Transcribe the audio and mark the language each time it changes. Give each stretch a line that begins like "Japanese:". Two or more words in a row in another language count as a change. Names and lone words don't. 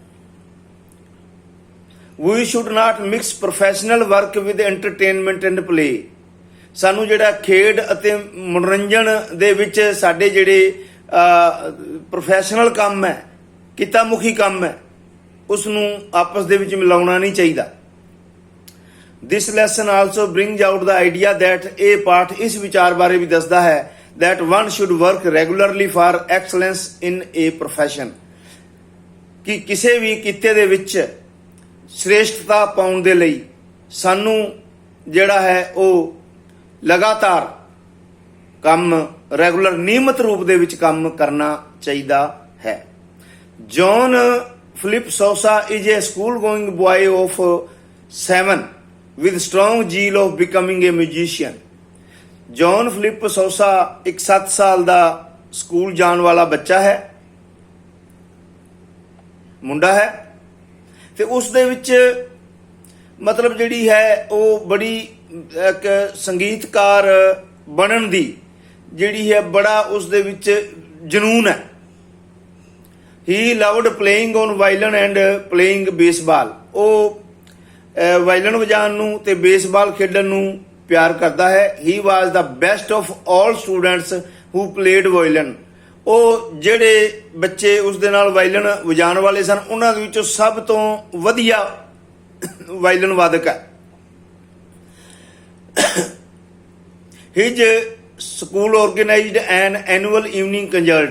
English: We should not mix professional work with entertainment and play.
Punjabi: ਸਾਨੂੰ ਜਿਹੜਾ ਖੇਡ ਅਤੇ ਮਨੋਰੰਜਨ ਦੇ ਵਿੱਚ ਸਾਡੇ ਜਿਹੜੇ ਪ੍ਰੋਫੈਸ਼ਨਲ ਕੰਮ ਹੈ, ਕਿੱਤਾ ਮੁਖੀ ਕੰਮ ਹੈ, ਉਸ ਨੂੰ ਆਪਸ ਦੇ ਵਿੱਚ ਮਿਲਾਉਣਾ ਨਹੀਂ ਚਾਹੀਦਾ।
English: This lesson also brings out the idea that
Punjabi: ਇਹ ਪਾਠ ਇਸ ਵਿਚਾਰ ਬਾਰੇ ਵੀ ਦੱਸਦਾ ਹੈ
English: that one should work regularly for excellence in a profession,
Punjabi: ਕਿ ਕਿਸੇ ਵੀ ਕਿੱਤੇ ਦੇ ਵਿੱਚ ਸ਼੍ਰੇਸ਼ਟਤਾ ਪਾਉਣ ਦੇ ਲਈ ਸਾਨੂੰ ਜਿਹੜਾ ਹੈ ਉਹ ਲਗਾਤਾਰ ਕੰਮ ਰੈਗੂਲਰ ਨਿਯਮਿਤ ਰੂਪ ਦੇ ਵਿੱਚ ਕੰਮ ਕਰਨਾ ਚਾਹੀਦਾ ਹੈ।
English: ਜੌਨ ਫਿਲਿਪ ਸੋਸਾ is a school going boy of 7 with strong zeal of becoming a musician।
Punjabi: ਜੌਨ ਫਿਲਿਪ ਸੋਸਾ ਇੱਕ 7 ਸਾਲ ਦਾ ਸਕੂਲ ਜਾਣ ਵਾਲਾ ਬੱਚਾ ਹੈ, ਮੁੰਡਾ ਹੈ, ਤੇ ਉਸ ਦੇ ਵਿੱਚ ਮਤਲਬ ਜਿਹੜੀ ਹੈ ਉਹ ਬੜੀ ਇੱਕ ਸੰਗੀਤਕਾਰ ਬਣਨ ਦੀ ਜਿਹੜੀ ਹੈ ਬੜਾ ਉਸ ਦੇ ਵਿੱਚ ਜਨੂਨ ਹੈ।
English: He loved playing on violin and playing baseball।
Punjabi: ਉਹ ਵਾਇਲਨ ਵਜਾਉਣ ਨੂੰ ਤੇ ਬੇਸਬਾਲ ਖੇਡਣ ਨੂੰ ਪਿਆਰ ਕਰਦਾ ਹੈ।
English: He was the best of all students who played violin।
Punjabi: ਉਹ ਜਿਹੜੇ ਬੱਚੇ ਉਸ ਦੇ ਨਾਲ ਵਾਇਲਨ ਵਜਾਉਣ ਵਾਲੇ ਸਨ ਉਹਨਾਂ ਦੇ ਵਿੱਚੋਂ ਸਭ ਤੋਂ ਵਧੀਆ ਵਾਇਲਨ ਵਾਦਕ ਹੈ।
English: His school organized an annual evening concert.